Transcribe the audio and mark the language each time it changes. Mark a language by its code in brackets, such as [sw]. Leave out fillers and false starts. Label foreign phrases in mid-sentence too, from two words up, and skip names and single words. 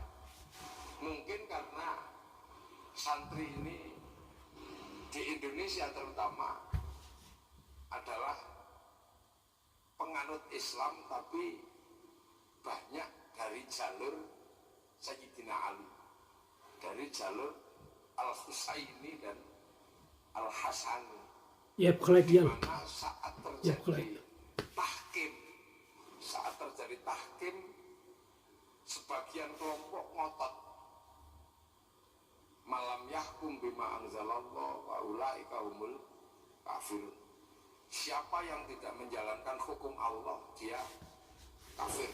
[id] Mungkin karena santri ini di Indonesia terutama adalah penganut Islam, tapi banyak dari jalur Sayyidina Ali, dari jalur Al-Husaini dan Al-Hasani. [nl] Je hebt gelijk, Jan. [id] Dimana saat Ya, terjadi tahkim, sebagian kelompok ngotot [ar] من لم يحكم بما أنزل الله وأولئك هم الكافرون. [id] Siapa yang tidak menjalankan hukum Allah, dia kafir.